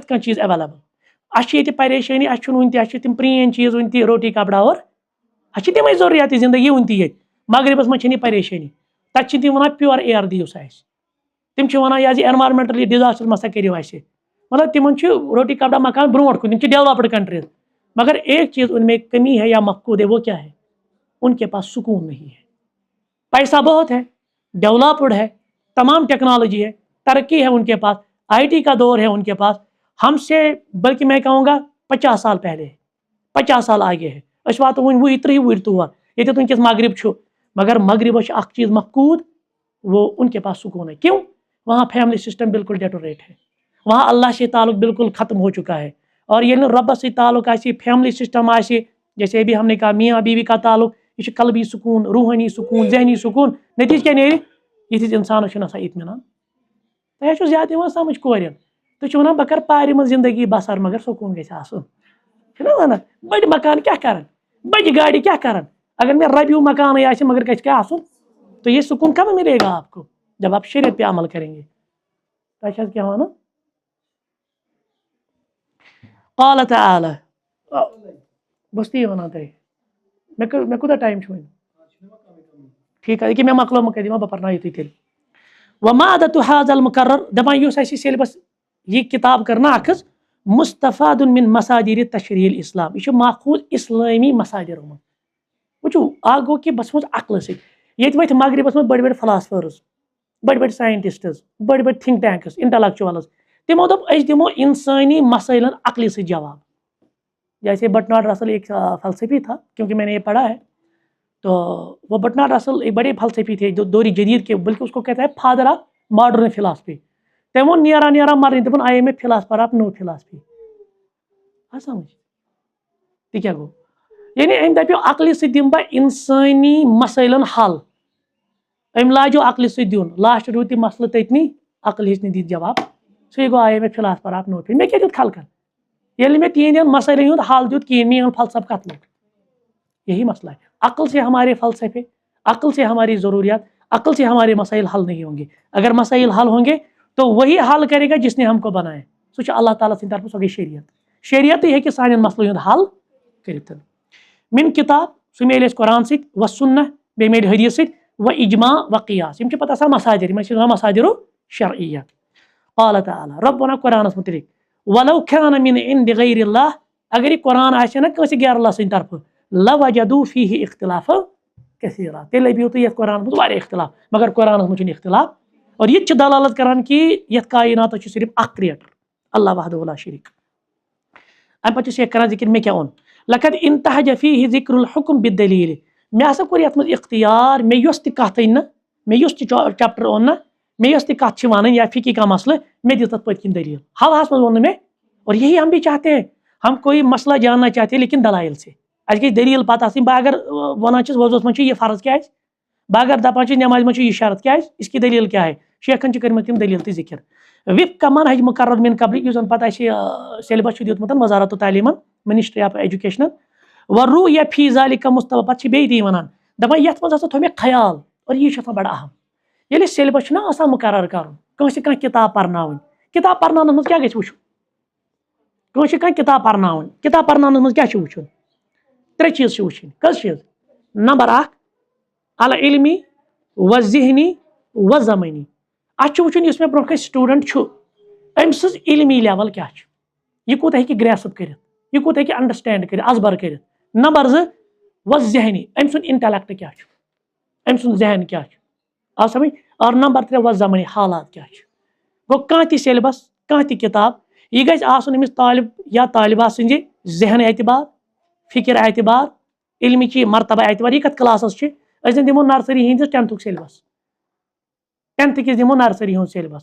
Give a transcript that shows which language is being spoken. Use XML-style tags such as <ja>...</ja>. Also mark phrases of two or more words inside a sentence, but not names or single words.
<ks>کانٛہہ چیٖز ایویلیبل اَسہِ چھِ ییٚتہِ پریشٲنی اَسہِ چھُنہٕ وٕنہِ تہِ اَسہِ چھِ تِم پرٛٲنۍ چیٖز وٕنہِ تہِ روٹی کپڑا اور اَسہِ چھِ تِمے ضروٗریات زندگی وٕنہِ تہِ ییٚتہِ مغربس منٛز چھَنہٕ یہِ پریشٲنی تتہِ چھِ تِم ونان</ks> <en>pure air</en> <ks>دِیِو سا اَسہِ تِم چھِ ونان یہِ حظ یہِ</ks> <en>environmental disaster</en> <ks>مہ سا کٔرِو اَسہِ مطلب تِمن چھُ روٹی کپڑا مکان برونٛٹھ کُن تِم چھِ</ks> <en>developed countries</en> <ur>مگر ایک چیز ان میں کمی ہے یا مفقود ہے وہ کیا ہے ان کے پاس سکون نہیں ہے پیسہ بہت ہے ڈیولپڈ ہے تمام ٹیکنالوجی ہے ترقی ہے ان کے پاس IT کا دور ہے ان کے پاس ہم سے بلکہ میں کہوں گا 50 سال پہلے 50 سال آگے ہے</ur> <ks>اس وات وُنہِ 20 30 وُہٕرۍ تور یہ ونکس مغرب مگر مغرب اخ چیز</ks> <ur>مفقود وہ ان کے پاس سکون ہے. کیوں؟ وہاں فیملی سسٹم بالکل ڈیٹوریٹ ہے, وہاں اللہ سے تعلق بالکل ختم ہو چکا ہے. اور یہ ربس سے تعلق آسی, فیملی سسٹم آسی, جیسے ابھی ہم نے کہا میاں بیوی کا تعلق, یہ قلبی سکون, روحانی سکون, ذہنی سکون.</ur> <ks>نتیجہ کیا نیرِ یتھس انسانس آسان اطمینان. تۄہہِ چھُ زیادٕ یِوان سمجھ کورٮ۪ن, تُہۍ چھِو ونان بہٕ کر پارِ منٛز زندگی بسر مگر سکون گژھِ آسُن. چھُنہ ونان بٔڑۍ مکان کیٛاہ کرن, بجہِ گاڑِ کیٛاہ کرن, اگر مےٚ رۄپیُو مکانٕے آسہِ مگر گژھِ کیٛاہ آسُن.</ks> <ur>تو یہ سکون کب ملے گا آپ کو؟ جب آپ شریعت پہ عمل کریں گے.</ur> <ks>تۄہہِ چھِ حظ کیٛاہ وَنُن؟</ks> <ar>قال تعالی,</ar> <ks>بہٕ تی وَنان تۄہہِ, مےٚ کوٗتاہ ٹایم چھُ وۄنۍ؟ ٹھیٖک حظ, ییٚکیٛاہ مےٚ مۄکلو مےٚ دِمہٕ بہٕ پرنٲیِو تُہۍ تیٚلہِ.</ks> <ar>ومادۃ هذا المقرر,</ar> <ks>دپان یُس اَسہِ سیلبس یہ کتاب کرنا اکھ</ks> <ar>مستفاد من مصادر تشریع الاسلام,</ar> <ks>یہ چھُ ماخوذ اسلٲمی مصادر منٛز. وٕچھو اکھ گوٚو کہِ بس منٛز عقلہٕ سۭتۍ, ییٚتہِ ؤتھۍ مغربس منٛز بٔڑۍ بٔڑۍ فلاسفٲرٕز, بٔڑۍ بٔڑۍ ساینٹسٹٕز, بٔڑۍ بٔڑۍ</ks> <en>think tanks,</en> <ks>انٹلیکچوَلٕز, تمو دوٚپ أسۍ دِمو انسٲنی مسائلن عقلہِ سۭتۍ جواب.</ks> <ur>جیسے برٹنارڈ رسل ایک فلسفی تھا, کیونکہ میں نے یہ پڑھا ہے, تو وہ برٹنارڈ رسل ایک بڑے فلسفی تھے جو دور جدید کے, بلکہ اس کو کہتا ہے</ur> <en>father of modern philosophy.</en> <ks>تمو نیرا نیرا مرنی دپن</ks> <en>I am a philosopher of no philosophy.</en> <ks>آ سمجھ تہِ کیٛاہ گوٚو؟ یعنی أمۍ دپیو عقلہِ سۭتۍ دِمہٕ بہٕ انسٲنی مسائلن حل. أمۍ لاجو عقلہِ سۭتۍ دیُن, لاسٹ روٗد تہِ مسلہٕ تٔتنی, عقل ہیٚچ نہٕ دِتھ جواب, سُے گوٚو</ks> <en>I am a philosopher of no.</en> <ks>مےٚ کیٛاہ دیُت خلقن ییٚلہِ مےٚ تِہنٛدٮ۪ن مسائلن ہُنٛد حل دیُت کِہیٖنۍ, میون فلسفہٕ کتھ لوٚگ؟</ks> <ur>یہی مسئلہ ہے. عقل سے ہمارے فلسفے, عقل سے ہماری ضروریات, عقل سے ہمارے مسائل حل نہیں ہوں گے. اگر مسائل حل ہوں گے تو وہی حل کرے گا جس نے ہم کو بنایا,</ur> <ks>سُہ چھُ اللہ تعالیٰ سٕنٛدِ طرفہٕ, سۄ گٔے شریعت. شریعتٕے ہیٚکہِ سانٮ۪ن مسلن ہُنٛد حل کٔرِتھ.</ks> <ar>من کتاب,</ar> <ks>سُہ میلہِ اَسہِ قرآن سۭتۍ,</ks> <ar>و سنہ,</ar> <ks>بیٚیہِ میلہِ حدیث سۭتۍ,</ks> <ar>و اجماع و قیاس.</ar> <ks>یِم چھِ پتہٕ آسان مصادر, یِمن چھِ وَنان مصادرو شرعیہ.</ks> <ar>قال تعالیٰ,</ar> <ks>رب وَنان قرآنس مُتعلق,</ks> <ar>ولو كان من عند غیر اللہ,</ar> <ks>اگر یہ قرآن آسہِ نا کٲنٛسہِ غیر اللہ سٕنٛدِ طرفہٕ,</ks> <ar>لوجدوا فیہ اختلافا کثیرا,</ar> <ks>تیٚلہِ لبیو تۄہہِ یتھ قرآنس منٛز واریاہ اختلاف. مگر قرآنس منٛز چھُنہٕ اختلاف, اور یہ چھِ دلالت کران کہ یتھ کائناتس چھُ صرف اکھ کریٹر,</ks> <ar>اللہ وحدہ لا شریک.</ar> <ks>امہِ پتہٕ چھُ سیٚکھ کران ذکر مےٚ کیٛاہ اوٚن.</ks> <ar>لقد انتہج فیہ ذکر الحکم بالدلیل,</ar> <ks>مےٚ ہسا کوٚر یتھ منٛز اختیار, مےٚ یۄس تہِ کتھ أنۍ نہ, مےٚ یُس تہِ چیپٹر اوٚن نہ, مےٚ یۄس تہِ کتھ چھِ ونٕنۍ</ks> <ur>یا فقی کا مسئلہ,</ur> <ks>مےٚ دِژ تتھ پٔتۍ کِنۍ دلیل. حوہس منٛز ووٚن نہٕ مےٚ.</ks> <ur>اور یہی ہم بھی چاہتے ہیں, ہم کوئی مسئلہ جاننا چاہتے ہیں لیکن دلائل سے.</ur> <ks>اَسہِ گژھِ دلیل پتہ آسٕنۍ. بہٕ اگر ونان چھُس وضوٗہس منٛز چھُ یہِ فرض کیٛازِ, بہٕ اگر دپان چھُس نٮ۪مازِ منٛز چھُ یہِ شرط کیٛازِ,</ks> <ur>اس کی دلیل</ur> <ks>کیٛاہ ہے, شیخن چھِ کٔرمٕژ تِم دلیل تہِ ذکر.</ks> <ar>وفق منہج مقرر من قبل,</ar> <ks>یُس زن پتہٕ اَسہِ سیلبس چھُ دیُتمُت وزارت تعلیٖمن,</ks> <en>ministry of education,</en> <ar>ورُویہ فی ذالِکَ مُصطفیٰ,</ar> <ks>پتہٕ چھِ بیٚیہِ تی ونان, دپان یتھ منٛز ہسا تھوٚو مےٚ خیال, اور یہِ چھُ آسان بڑٕ اہم. ییٚلہِ أسۍ سیلبس چھُنہ آسان مقرر کرُن, کٲنٛسہِ کانٛہہ کتاب پرناوٕنۍ, کتاب پرناونس منٛز کیٛاہ گژھِ وٕچھُن؟ کٲنٛسہِ کانٛہہ کتاب پرناوٕنۍ, کتاب پرناونس منٛز کیٛاہ چھُ وٕچھُن؟ 3 چیٖز چھِ وٕچھِنۍ. کٔژ چیٖز؟</ks> <ar>نمبر 1, العلمی و ذہنی و زمانی.</ar> <ks>اتھ چھُ وٕچھُن یُس مےٚ برونٛہہ کَنہِ سٹوٗڈنٛٹ چھُ, أمۍ سٕنٛز علمی لیول کیٛاہ چھِ, یہِ کوٗتاہ ہیٚکہِ گریسپ کٔرِتھ, یہِ کوٗتاہ ہیٚکہِ انڈرسٹینڈ کٔرِتھ, ازبر کٔرِتھ. نمبر 2, و ذہنی, أمۍ سُنٛد انٹلیکٹ کیٛاہ چھُ, أمۍ سُنٛد ذہن کیٛاہ چھُ, آو سمجھ. اور نمبر 3, و زمانی, حالات کیٛاہ چھِ. گوٚو کانٛہہ تہِ سیلبس, کانٛہہ تہِ کتاب, یہِ گژھِ آسُن أمِس طالب یا طالبہ سٕنٛزِ ذہن اعتبار, فکر اعتبار, علمٕچہِ مرتبہ اعتبار. یہِ کتھ کلاسس چھِ, أسۍ زن دِمو نرسری ہٕنٛدِس 10th سیلبس, 10th کِس دِمو نرسری ہُنٛد سیلبس.</ks>